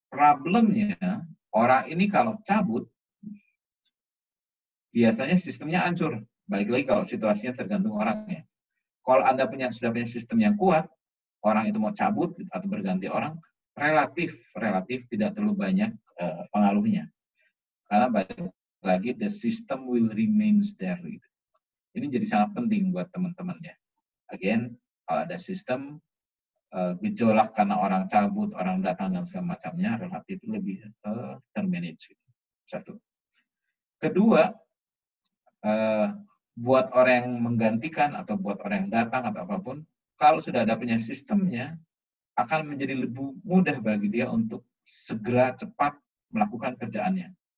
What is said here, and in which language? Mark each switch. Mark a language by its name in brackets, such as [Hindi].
[Indonesian] Problemnya, orang ini kalau cabut, biasanya sistemnya hancur. Balik lagi kalau situasinya tergantung orangnya. Kalau Anda sudah punya sistem yang kuat, orang itu mau cabut atau berganti orang, relatif tidak terlalu banyak pengaruhnya. Karena balik lagi, [English] the system will remains there. [Indonesian] Ini jadi sangat penting buat teman-teman ya. Again, kalau ada sistem, gejolak karena orang cabut, orang datang, dan segala macamnya, relatif lebih termanage. Satu. Kedua, buat orang yang menggantikan, atau buat orang yang datang, atau apapun, kalau sudah ada punya sistemnya, akan menjadi lebih mudah bagi dia untuk segera cepat melakukan kerjaannya.